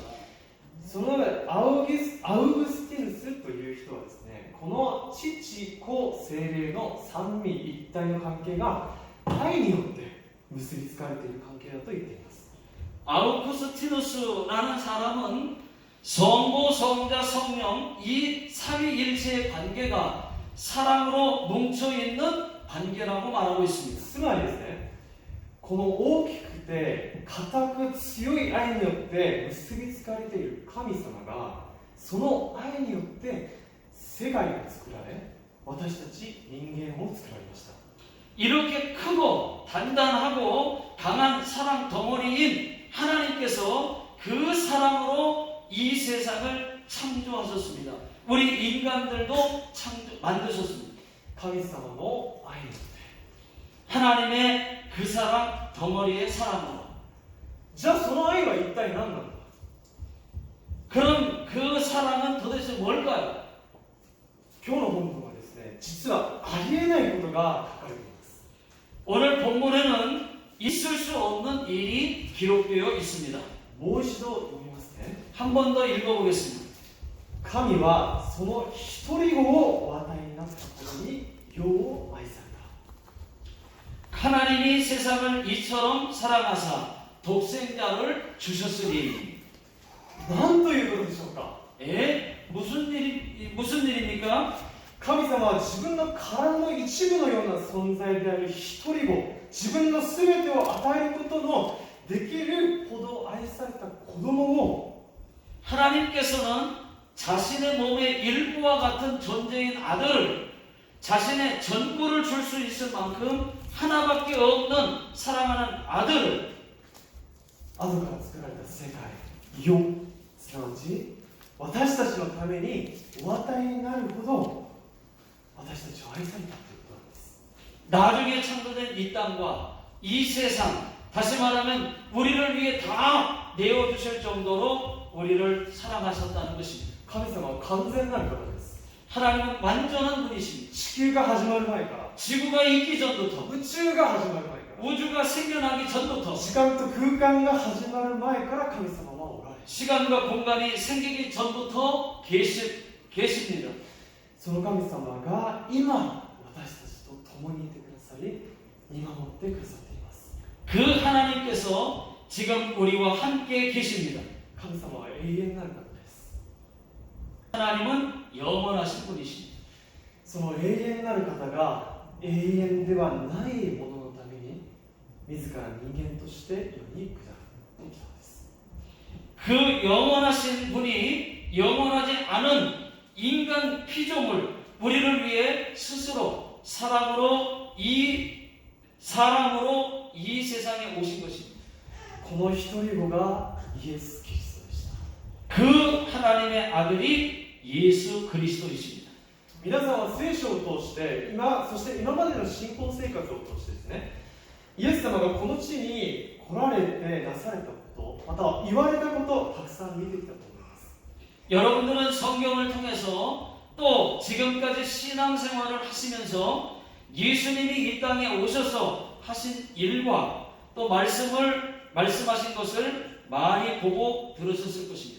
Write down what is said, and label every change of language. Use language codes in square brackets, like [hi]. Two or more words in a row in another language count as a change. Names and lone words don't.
[ja] そのアウグスティヌスという人はですね、この父、子、聖霊の三位一体の関係が愛によって結びつかれている関係だと言っています。 [ko] 아우구스티누스라는 사람은 성부, 성자, 성령 이 삼위일체의 관계가 사랑으로 뭉쳐있는 관계라고 말하고 있습니다. [ja] つまりですね、この大きくて固く強い愛によって結びつかれている神様が、その愛によって世界が作られ、私たち人間を作られました。 [ko] 이렇게 크고 단단하고 강한 사랑 덩어리인 하나님께서 그 사랑으로 이 세상을 창조하셨습니다. 우리 인간들도 만드셨습니다. [ja] 神様の愛によって、 [ko] 하나님의 그 사랑 덩어리의 사랑으로. [ja] じゃあその愛は一体何なのか。 [ko] 그럼 그 사랑은 도대체 뭘까요? [ja] 今日の本文はですね、実はありえないことが書かれています。 [ko] 오늘 본문에는 있을 수 없는 일이 기록되어 있습니다. [ja] もう一度読みますね。 [ko] 한 번 더 읽어보겠습니다. [ja] 神はその一人子をお与えになったことに世を愛された。 [ko] 하나님이 세상을 이처럼 사랑하사 독생자를 주셨으니. [ja] なんということでしょうか。 [ko] 무슨 일입니까? [ja] 神様は自分の体の一部のような存在である一人子、自分の全てを与えることのできるほど愛された子供を [ko] 하나님께서는 자신의 몸의 일부와 같은 존재인 아들을 자신의 전부를 줄 수 있을 만큼 하나밖에 없는 사랑하는 아들을 [ja] 後から作られた世界、世、すなわち私たちのためにお与えになるほど私たちを愛されたということなんです。 [ko] 나중에 창조된 이 땅과 이 세상, 다시 말하면 우리를 위해 다 내어주실 정도로 우리를 사랑하셨다는 것입니다. [ja] 神様は完全なる方です。 [ko] 하나님은 완전한 분이십니다. [ja] 地球が始まる前から、 [ko] 지구가 있기 전부터, [ja] 宇宙が始まる前から、 [ko] 우주가 생겨나기 전부터, [ja] 時間と空間が始まる前から神様はおられ、 [ko] 시간과 공간이 생기기 전부터 계십니다. [ja] その神様が今私たちと共にいてくださり、見守ってくださっています。 [ko] 그 하나님께서 지금 우리와 함께 계십니다. [ja] 神様は永遠なる方です。 [ko] 하나님은 영원하신 분이십니다. [ja] その永遠なる方が永遠ではないもののために自ら人間として世に下ってきたのです。 [ko] 그 영원하신 분이 영원하지 않은 인간 피조물 우리를 위해 스스로 사랑으로 이 세상에 오신 것입니다. [ja] この一人子がイエス・キリストでした。 [ko] 그 하나님의 아들이 예수 그리스도이십니다. [ja] 皆さんは聖書を通してそして今までの信仰生活を通してですね、イエス様がこの地に来られてなされたこと、または言われたことをたくさん見てきたと思います。 [ko] 여러분들은 성경을 통해서 또 지금까지 신앙생활을 하시면서 예수님이 이 땅에 오셔서 하신 일과 또 말씀하신 것을 많이 보고 들으셨을 것입니다.